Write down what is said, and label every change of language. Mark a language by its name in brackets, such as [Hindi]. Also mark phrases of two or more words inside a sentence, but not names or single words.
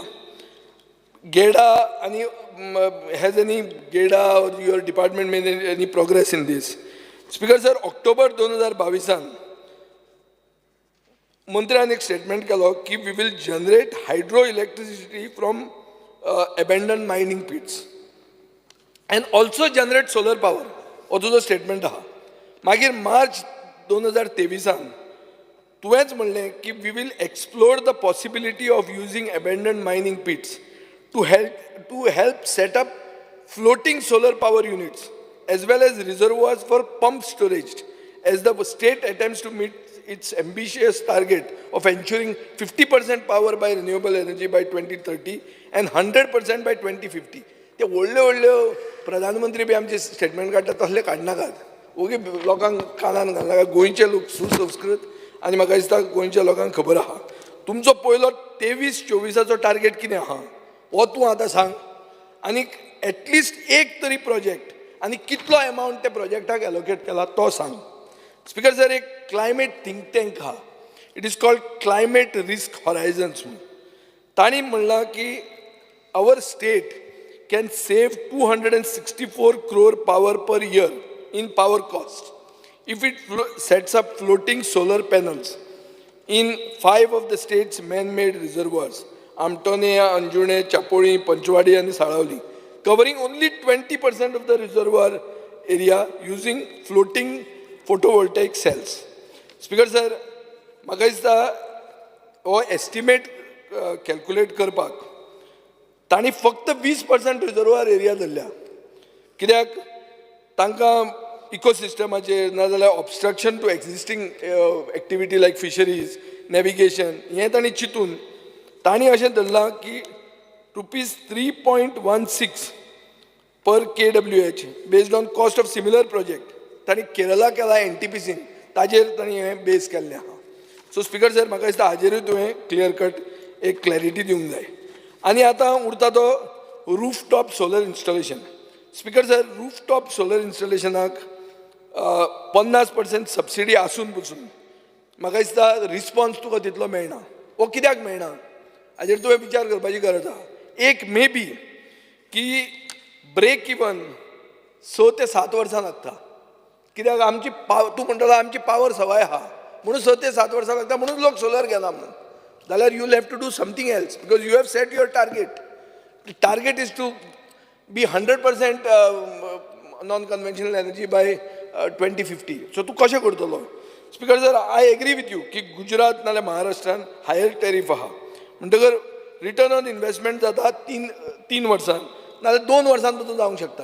[English] गेडा आनी has any GEDA or your department made any progress in this? [Konkani] स्पीकर सर, ऑक्टोबर 2022 मंत्र्यान एक स्टेटमेंट केलो की [English] we will generate hydro electricity from abandoned mining pits and also generate solar power. [Konkani] हो तुजो स्टेटमेंट आहा. मागीर मार्च 2023 तुवेंच म्हणलें की [English] we will explore the possibility of using abandoned mining pits to help set up floating solar power units as well as reservoirs for pump storage as the state attempts to meet its ambitious target of ensuring 50% power by renewable energy by 2030 and 100% by 2050. [Konkani] ते व्हडले प्रधानमंत्री बी आमचे स्टेटमेंट काडटा तसले काडनाकात. ओगी लोकांक कानान घालनाका. गोंयचे लोक सुसंस्कृत आनी म्हाका दिसता गोंयच्या लोकांक खबर आहा. तुमचो पयलो 23-24 टार्गेट कितें आहा हो तूं आतां सांग. आनी एटलिस्ट एक तरी प्रोजेक्ट आनी कितलो अमावंट त्या प्रोजेक्टाक एलोकेट केला तो सांग. [English] Speaker sir, एक climate think tank आहा. it is called Climate Risk Horizons म्हणून. [Konkani] तांणी म्हणलां की [English] our state can save 264 crore power per year in power cost if it sets up floating solar panels in 5 of the state's man-made reservoirs, Amtonia, Anjune, Chapoli, Panchwadi and Saravali, covering only 20% of the reservoir area using floating photovoltaic cells. Speaker sir, [Konkani] म्हाका दिसता हो [English] estimate calculate [Konkani] करपाक तांणी फक्त 20% [English] reservoir area [Konkani] धरल्या. कित्याक तांकां इकोसिस्टमाचेर नाजाल्यार [English] obstruction to existing activity like fisheries, navigation [Konkani] हें तांणी चिंतून तांणी अशें धरलां की [English] ₹3.16 per kWh based on cost of similar project. [Konkani] तांणी केरला केला NTPCन ताजेर तांणी हें बेस केल्लें आहा. सो [English] Speaker sir, [Konkani] म्हाका दिसता हाजेरूय तुवें [English] clear cut [Konkani] एक क्लॅरिटी दिवंक जाय. आनी आतां उरता तो [English] roof top solar installation. Speaker sir, roof top solar [Konkani] इन्स्टॉलेशनाक 50% सबसिडी आसून पसून म्हाका दिसता रिस्पॉन्स तुका तितलो मेळना. वो कित्याक मेळना हाजेर तुवें विचार करपाची गरज आहा. एक [English] may be [Konkani] की [English] break even [Konkani] 6 ते 7 वर्सां लागता. कित्याक आमची तूं म्हणटलो आमची पावर सवाय आहा म्हणून 6 ते 7 वर्सां लागता म्हणून लोक सोलर घेना म्हणून. [English] जाल्यार you have to do something else because you have set your target. target is to be 100% non conventional energy by 2050. [Konkani] सो तूं कशें करतलो? [English] Speaker sir, I agree with you [Konkani] की गुजरात नाल्यार महाराष्ट्रान [English] higher tariff [Konkani] आहा म्हणटकर [English] return on investment [Konkani] जाता 3 वर्सां नाल्यार 2 वर्सां तो जावंक शकता.